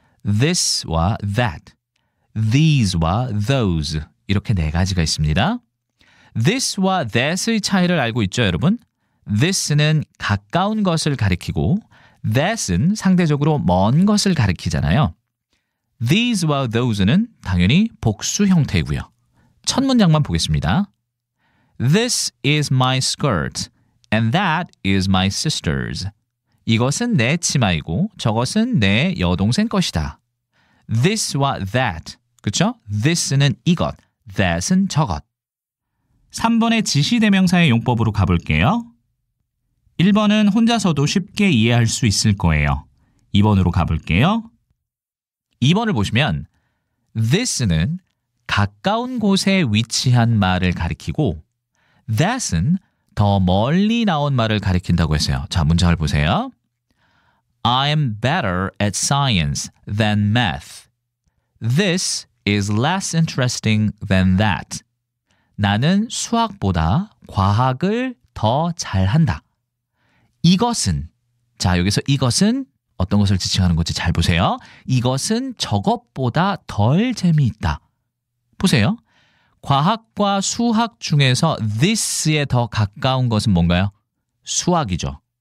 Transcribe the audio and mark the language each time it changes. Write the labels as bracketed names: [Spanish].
[Korean] this와 that, these와 those 이렇게 네 가지가 있습니다. this와 that의 차이를 알고 있죠, 여러분? this는 가까운 것을 가리키고 that은 상대적으로 먼 것을 가리키잖아요. these와 those는 당연히 복수 형태이고요. 첫 문장만 보겠습니다. [English] This is my skirt and that is my sister's. [Korean] 이것은 내 치마이고 저것은 내 여동생 것이다. This와 that, 그렇죠? This는 이것, that은 저것. 3번의 지시대명사의 용법으로 가볼게요. 1번은 혼자서도 쉽게 이해할 수 있을 거예요. 2번으로 가볼게요. 2번을 보시면 this는 가까운 곳에 위치한 말을 가리키고 that은 더 멀리 나온 말을 가리킨다고 했어요. 자, 문장을 보세요. [English] I'm better at science than math. This is less interesting than that. [Korean] 나는 수학보다 과학을 더 잘한다. 이것은, 자, 여기서 이것은 어떤 것을 지칭하는 건지 잘 보세요. 이것은 저것보다 덜 재미있다. 보세요. 과학과 수학 중에서 this에 더 가까운 것은 뭔가요? 수학이죠.